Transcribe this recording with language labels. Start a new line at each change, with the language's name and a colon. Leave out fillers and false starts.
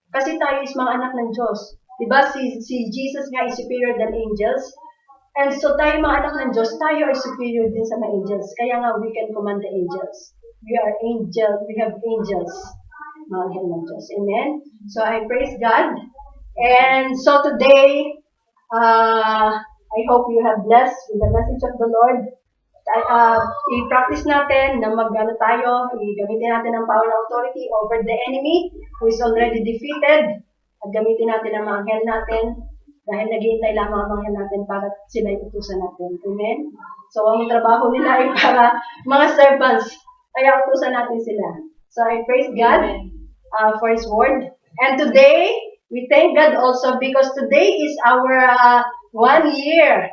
Filipino: Kasi tayo is mga anak ng Diyos. Diba? Si Jesus nga is superior than angels.
English: And so
Filipino: tayo mga anak ng Diyos, tayo ay
English: superior
Filipino: din sa mga
English: angels.
Filipino: Kaya nga
English: we can command the angels. We are angels. We have angels
Filipino: mahal ng Diyos.
English: Amen? So, I praise God. And so today, I hope you have blessed with the message of the Lord.
Filipino: I-practice natin na gamitin natin ang
English: power and authority over the enemy who is already defeated.
Filipino: At gamitin natin ang mga anghel natin dahil naghihintay lamang ang anghel natin para sila iutusan natin. Amen? So, ang trabaho nila ay para mga servants. Kaya utusan natin sila.
English: So, I praise God for His word. And today, we thank God also because today is our 1 year.